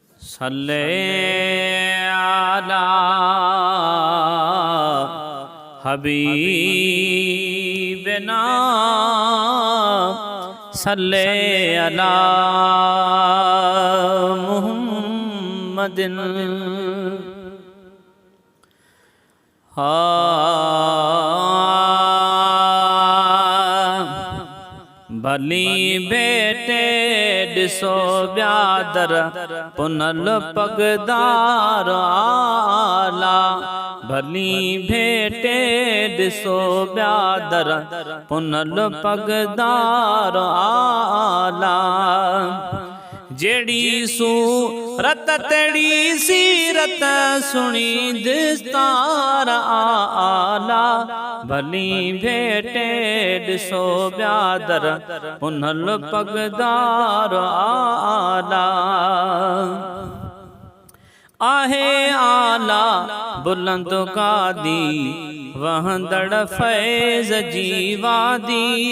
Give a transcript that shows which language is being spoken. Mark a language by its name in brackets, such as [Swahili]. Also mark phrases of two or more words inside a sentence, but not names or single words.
[Arabic] صل على حبيبنا صل على محمد. [Sindhi] भली बेटे दिसो ब्यादर पुनल पगदार आला। भली भेटे दिसो ब्यादर पुनल पगदार आला। जेड़ी सूरत तेड़ी सीरत सुनी दस्तार आला। भली भेटे दिसो ब्यादर पुनल पगदार आला। आहे आला बुलंद कादी वहंदड़ फैज़ जीवादी।